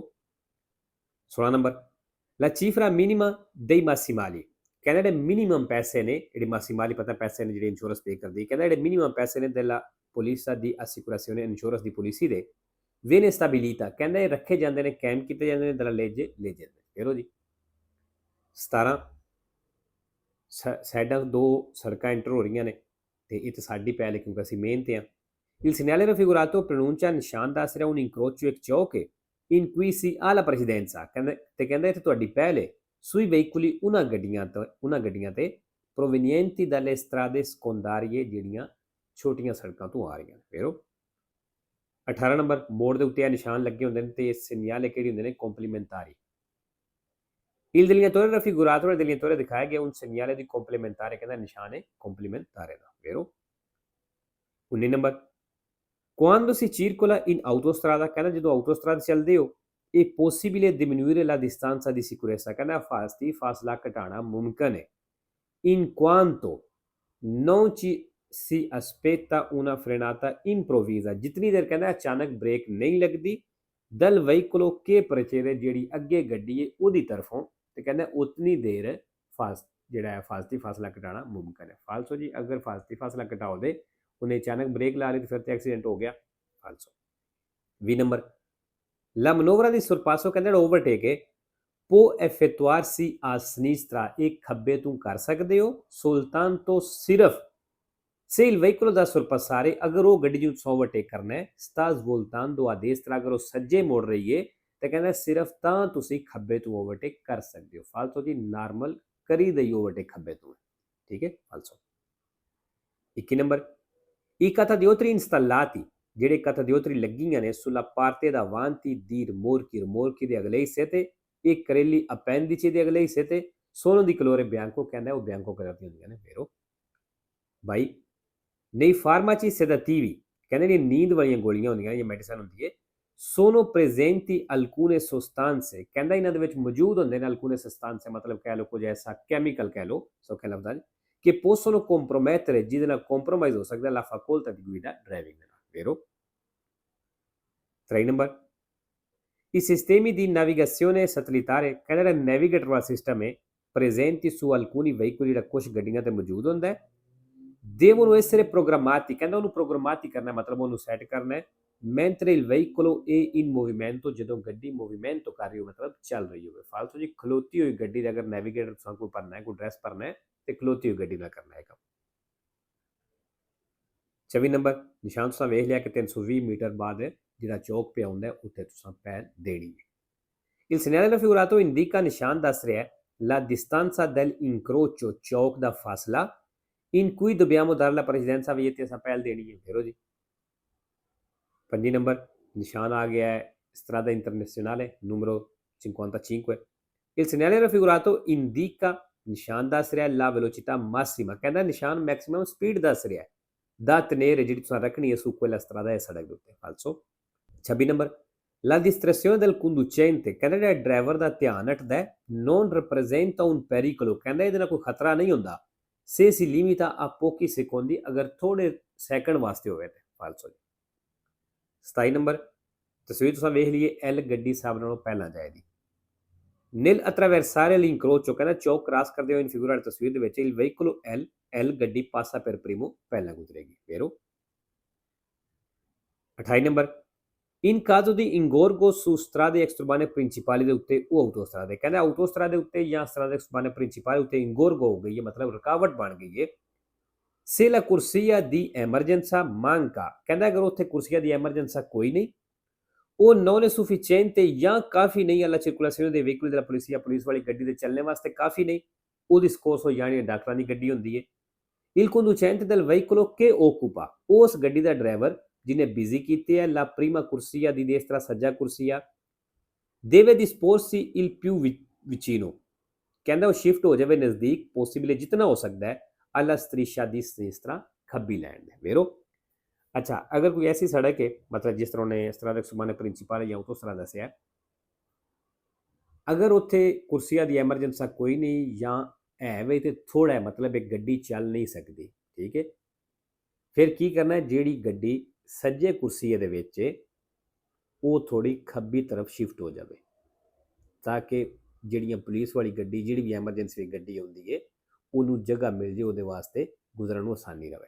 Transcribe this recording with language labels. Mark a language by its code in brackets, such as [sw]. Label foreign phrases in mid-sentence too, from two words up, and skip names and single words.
[pa] 16 ਨੰਬਰ, [it] la cifra minima dei massimali, [pa] ਕਹਿੰਦਾ ਜਿਹੜੇ ਮਿਨੀਮਮ ਪੈਸੇ ਨੇ, ਜਿਹੜੇ ਮਾਸੀਮਾਲੀ ਪਤਾ ਪੈਸੇ ਨੇ ਜਿਹੜੇ ਇੰਸ਼ੋਰੈਂਸ ਪੇ ਕਰਦੀ, ਕਹਿੰਦਾ ਜਿਹੜੇ ਮਿਨੀਮਮ ਪੈਸੇ ਨੇ [it] della polizza di assicurazione, [pa] ਇੰਸ਼ੋਰੈਂਸ ਦੀ ਪਾਲਿਸੀ ਦੇ [it] viene stabilita, [pa] ਕਹਿੰਦਾ ਇਹ ਰੱਖੇ ਜਾਂਦੇ ਨੇ, ਕਾਇਮ ਕੀਤੇ ਜਾਂਦੇ ਨੇ [it] dalla legge legge, vero [pa] ਜੀ। 17 ਸਾਈਡਾਂ ਦੋ ਸੜਕਾਂ ਐਂਟਰ ਹੋ ਰਹੀਆਂ ਨੇ ਤੇ ਇਹ ਤਾਂ ਸਾਡੀ ਪਹਿਲ ਹੈ ਕਿਉਂਕਿ ਅਸੀਂ ਮੇਨ ਤੇ ਆ। [it] il segnale raffigurato pronuncia, [pa] ਨਿਸ਼ਾਨ ਦੱਸ ਰਿਹਾ [it] un incrocio, [pa] ਇੱਕ ਚੌਕ ਹੈ [it] in cui si ha la precedenza, [pa] ਕਹਿੰਦਾ ਇੱਥੇ ਤੁਹਾਡੀ ਪਹਿਲ ਹੈ [it] sui veicoli, [pa] ਉਹਨਾਂ ਗੱਡੀਆਂ ਤੇ [it] provenienti dalle strade secondarie, [pa] ਜਿਹੜੀਆਂ ਛੋਟੀਆਂ ਸੜਕਾਂ ਤੋਂ ਆ ਰਹੀਆਂ ਨੇ, vero। 18 ਨੰਬਰ, ਮੋੜ ਦੇ ਉੱਤੇ ਆ ਨਿਸ਼ਾਨ ਲੱਗੇ ਹੁੰਦੇ ਨੇ ਤੇ segnale ਕਿਹੜੇ ਹੁੰਦੇ ਨੇ? [it] complementari। il delineatore raffigurato, delineatore [pa] ਦਿਖਾਇਆ ਗਿਆ [it] un segnale di complementare, [pa] ਕਹਿੰਦਾ ਨਿਸ਼ਾਨ ਹੈ complementare ਦਾ, vero। 19 ਨੰਬਰ, [it] quando si circola in autostrada, [pa] ਕਹਿੰਦਾ ਜਦੋਂ [it] autostrada [pa] ਚੱਲਦੇ ਹੋ [it] è possibile diminuire la distanza di sicurezza, [pa] ਕਹਿੰਦਾ ਫਾਸਲਾ ਘਟਾਉਣਾ ਮੁਮਕਿਨ ਹੈ [it] in quanto non ci si aspetta una frenata improvvisa, [pa] ਜਿਤਨੀ ਦੇਰ ਕਹਿੰਦਾ ਅਚਾਨਕ ਬ੍ਰੇਕ ਨਹੀਂ ਲੱਗਦੀ [it] dal veicolo che precede, [pa] ਜਿਹੜੀ ਅੱਗੇ ਗੱਡੀ ਹੈ ਉਹਦੀ ਤਰਫੋਂ, ਤੇ ਕਹਿੰਦਾ ਉਤਨੀ ਦੇਰ ਜਿਹੜਾ ਹੈ ਫਾਸਲਾ ਘਟਾਉਣਾ ਮੁਮਕਿਨ ਹੈ। ਫਾਲਸੋ ਜੀ, ਅਗਰ ਫਾਸਲਾ ਘਟਾਓ ਦੇ ਉਹਨੇ ਅਚਾਨਕ ਬ੍ਰੇਕ ਲਾ ਲਈ ਤੇ ਫਿਰ ਤੇ ਐਕਸੀਡੈਂਟ ਹੋ ਗਿਆ, ਫਾਲਸੋ। 20 ਨੰਬਰ, [it] la manovra di sorpasso, [pa] ਕਹਿੰਦਾ ਜਿਹੜਾ ਓਵਰਟੇਕ ਹੈ [it] può effettuarsi a sinistra, [pa] ਇਹ ਖੱਬੇ ਤੋਂ ਕਰ ਸਕਦੇ ਹੋ soltanto, ਸਿਰਫ [it] se il veicolo da sorpassare, [pa] ਅਗਰ ਉਹ ਗੱਡੀ ਨੂੰ ਓਵਰਟੇਕ ਕਰਨਾ ਹੈ [it] sta svoltando a destra, [pa] ਅਗਰ ਉਹ ਸੱਜੇ ਮੁੜ ਰਹੀ ਹੈ ਤੇ ਕਹਿੰਦਾ ਸਿਰਫ ਤਾਂ ਤੁਸੀਂ ਖੱਬੇ ਤੋਂ ਓਵਰਟੇਕ ਕਰ ਸਕਦੇ ਹੋ। ਫਾਲਤੂ ਜੀ ਨਾਰਮਲ ਕਰੀ ਦਈ ਓਵਰਟੇਕ ਖੱਬੇ ਤੋਂ, ਠੀਕ ਹੈ, ਫਾਲਸੋ। 21 ਨੰਬਰ, [it] i catadiotri installati, ਜਿਹੜੇ catadiotri [pa] ਲੱਗੀਆਂ ਨੇ [it] sulla parte davanti di rimorchi [pa] ਦੇ ਅਗਲੇ ਹਿੱਸੇ ਤੇ [it] e carrelli appendici [pa] ਦੇ ਅਗਲੇ ਹਿੱਸੇ ਤੇ [it] sono di colore bianco, [pa] ਕਹਿੰਦਾ ਉਹ ਬਿਆਂਕੋ ਕਲਰ ਦੀਆਂ ਹੁੰਦੀਆਂ ਨੇ, vero। [it] 22 nei farmaci sedativi, [pa] ਕਹਿੰਦੇ ਨੇ ਨੀਂਦ ਵਾਲੀਆਂ ਗੋਲੀਆਂ ਹੁੰਦੀਆਂ ਨੇ, ਇਹ ਮੈਡੀਸਨ ਹੁੰਦੀ ਹੈ [it] sono presenti alcune sostanze, [pa] ਕਹਿੰਦਾ ਇਹਨਾਂ ਦੇ ਵਿੱਚ ਮੌਜੂਦ ਹੁੰਦੇ ਨੇ [it] alcune sostanze, [pa] ਮਤਲਬ ਕਹਿ ਲਓ ਕੁਝ ਐਸਾ ਕੈਮੀਕਲ ਕਹਿ ਲਓ ਸੌਖੇ ਲਫ਼ਜ਼ਾਂ [it] che possono compromettere, [pa] ਜਿਹਦੇ ਨਾਲ compromise ਹੋ ਸਕਦਾ [it] la facoltà di guida, [pa] driving ਦੇ ਨਾਲ, vero। 3 ਨੰਬਰ, [it] i sistemi di navigazione satellitare, [pa] ਕਹਿੰਦਾ ਜਿਹੜਾ ਨੈਵੀਗੇਟਰ ਵਾਲਾ ਸਿਸਟਮ ਹੈ [it] presenti su alcuni veicoli, [pa] ਜਿਹੜਾ ਕੁਝ ਗੱਡੀਆਂ ਤੇ ਮੌਜੂਦ ਹੁੰਦਾ ਹੈ [it] devono essere programmati, [pa] ਕਹਿੰਦਾ ਉਹਨੂੰ ਪ੍ਰੋਗਰਾਮਾਤੀ ਕਰਨਾ, ਮਤਲਬ ਉਹਨੂੰ ਸੈੱਟ ਕਰਨਾ ਹੈ [it] mentre il veicolo è in movimento, [pa] ਜਦੋਂ ਗੱਡੀ ਮੂਵਮੈਂਟੋ ਕਰ ਰਹੀ ਹੋ ਮਤਲਬ ਚੱਲ ਰਹੀ ਹੋਵੇ। ਫਾਲਤੂ ਜੀ ਖਲੋਤੀ ਹੋਈ ਗੱਡੀ ਦਾ ਅਗਰ ਨੈਵੀਗੇਟਰ ਤੁਹਾਨੂੰ ਕੋਈ ਭਰਨਾ ਹੈ, ਕੋਈ ਡਰੈਸ ਭਰਨਾ ਹੈ ਤੇ ਖਲੋਤੀ ਹੋਈ ਗੱਡੀ ਨਾਲ ਕਰਨਾ ਹੈ ਕੰਮ। 24 ਨੰਬਰ, ਨਿਸ਼ਾਨ ਤੁਸੀਂ ਵੇਖ ਲਿਆ ਕਿ 320 ਮੀਟਰ ਬਾਅਦ ਜਿਹੜਾ ਚੌਕ ਪਿਆ ਹੁੰਦਾ ਉੱਥੇ ਤੁਸੀਂ ਪਹਿਲ ਦੇਣੀ ਹੈ। [it] Il segnale raffigurato indica [pa] ਨਿਸ਼ਾਨ ਦੱਸ ਰਿਹਾ ਹੈ [it] la distanza del incrocio [pa] ਚੌਕ ਦਾ ਫਾਸਲਾ [it] in cui dobbiamo dare la precedenza [pa] ਵੀ ਇੱਥੇ ਅਸੀਂ ਪਹਿਲ ਦੇਣੀ ਹੈ। ਫੇਰੋ ਜੀ 5 ਨੰਬਰ ਨਿਸ਼ਾਨ ਆ ਗਿਆ ਹੈ [it] strada internazionale numero 55। Il segnale raffigurato indica [pa] ਨਿਸ਼ਾਨ ਦੱਸ ਰਿਹਾ [it] la velocità massima, [pa] ਕਹਿੰਦਾ ਨਿਸ਼ਾਨ ਮੈਕਸਿਮਮ ਸਪੀਡ ਦੱਸ ਰਿਹਾ ਹੈ ਦਾ tenere ਜਿਹੜੀ ਤੁਸੀਂ ਰੱਖਣੀ ਹੈ [it] su quella strada [pa] ਹੈ ਸੜਕ ਦੇ ਉੱਤੇ। [it] ਫਾਲਸੋ 26 ਨੰਬਰ la distrazione del conducente, [pa] ਕਹਿੰਦਾ ਜਿਹੜਾ ਡਰਾਈਵਰ ਦਾ ਧਿਆਨ ਹਟਦਾ ਹੈ [it] non rappresenta un pericolo, [pa] ਕਹਿੰਦਾ ਇਹਦੇ ਨਾਲ ਕੋਈ ਖਤਰਾ ਨਹੀਂ ਹੁੰਦਾ [it] se si limita a pochi secondi, [pa] ਅਗਰ ਥੋੜੇ ਸੈਕਿੰਡ ਵਾਸਤੇ ਹੋਵੇ ਤੇ। ਫਾਲਸੋ 27 ਨੰਬਰ ਤਸਵੀਰ ਤੁਸੀਂ ਵੇਖ ਲਈਏ ਐਲ ਗੱਡੀ ਸਭ ਨਾਲੋਂ ਪਹਿਲਾਂ ਜਾਏਗੀ। [it] nel attraversare l'incrocio, [pa] ਕਹਿੰਦਾ ਚੌਕ ਕ੍ਰਾਸ ਕਰਦੇ ਹੋਏ [it] in figura [pa] ਵਾਲੀ ਤਸਵੀਰ ਦੇ ਵਿੱਚ [it] il veicolo L [pa] ਗੱਡੀ [it] passa per primo [pa] ਪਹਿਲਾਂ ਗੁਜ਼ਰੇਗੀ। ਫੇਰੋ 28 ਨੰਬਰ [it] in caso di ingorgo su strade extraurbane principali [pa] ਦੇ ਉੱਤੇ ਉਹ ਆਟੋਸਟਰਾਦੇ, ਕਹਿੰਦਾ ਆਟੋਸਟਰਾਦੇ ਉੱਤੇ ਜਾਂ [it] strade extraurbane principali [pa] ਉੱਤੇ ingorgo ਹੋ ਗਈ ਹੈ ਮਤਲਬ ਰੁਕਾਵਟ ਬਣ ਗਈ ਹੈ [it] se la corsia di emergenza manca, [pa] ਕਹਿੰਦਾ ਅਗਰ ਉੱਥੇ ਕੁਰਸੀਆ ਦੀ ਐਮਰਜੈਂਸਾ ਕੋਈ ਨਹੀਂ ਉਹ [it] non è sufficiente [pa] ਜਾਂ ਕਾਫੀ ਨਹੀਂ [it] alla circolazione dei veicoli della polizia, [pa] ਪੁਲਿਸ ਵਾਲੀ ਗੱਡੀ ਦੇ ਚੱਲਣੇ ਵਾਸਤੇ ਕਾਫੀ ਨਹੀਂ, ਉਹਦੀ ਸਕੋਰਸ ਹੋ ਜਾਣੀ ਡਾਕਟਰਾਂ ਦੀ ਗੱਡੀ ਹੁੰਦੀ ਹੈ। [it] il conducente del veicolo che occupa, [pa] ਉਸ ਗੱਡੀ ਦਾ ਡਰਾਈਵਰ ਜਿਹਨੇ ਬਿਜ਼ੀ ਕੀਤੀ ਹੈ [it] la prima corsia di destra, ਸੱਜਾ ਕੁਰਸੀਆ deve disporsi il più vicino, [pa] ਕਹਿੰਦਾ ਉਹ ਸ਼ਿਫਟ ਹੋ ਜਾਵੇ ਨਜ਼ਦੀਕ ਪੋਸੀਬਲ ਜਿਤਨਾ ਹੋ ਸਕਦਾ ਹੈ [it] alla striscia di sinistra, [pa] ਖੱਬੀ ਲਾਈਨ ਦੇ। ਵੇਰੋ [hi] अच्छा अगर कोई ऐसी सड़क है मतलब जिस तरह उन्हें [it] strada extraurbane principale [pa] ਜਾਂ autostrada ਦੱਸਿਆ अगर ਉੱਥੇ ਕੁਰਸੀਆਂ ਦੀ ਐਮਰਜੈਂਸਾ ਕੋਈ ਨਹੀਂ ਜਾਂ ਹੈ ਵੇ ਤੇ ਥੋੜਾ ਹੈ ਮਤਲਬ ਇੱਕ ਗੱਡੀ ਚੱਲ ਨਹੀਂ ਸਕਦੀ, ਠੀਕ ਹੈ ਫਿਰ ਕੀ ਕਰਨਾ ਜਿਹੜੀ ਗੱਡੀ ਸੱਜੇ ਕੁਰਸੀਏ ਦੇ ਵਿੱਚ ਉਹ ਥੋੜੀ ਖੱਬੀ ਤਰਫ ਸ਼ਿਫਟ ਹੋ ਜਾਵੇ ਤਾਂ ਕਿ ਜਿਹੜੀਆਂ ਪੁਲਿਸ ਵਾਲੀ ਗੱਡੀ ਜਿਹੜੀ ਵੀ ਐਮਰਜੈਂਸੀ ਗੱਡੀ ਹੁੰਦੀ ਹੈ ਉਹਨੂੰ ਜਗ੍ਹਾ ਮਿਲ ਜੇ ਉਹਦੇ ਵਾਸਤੇ ਗੁਜ਼ਰਨ ਨੂੰ ਆਸਾਨੀ ਰਹੇ।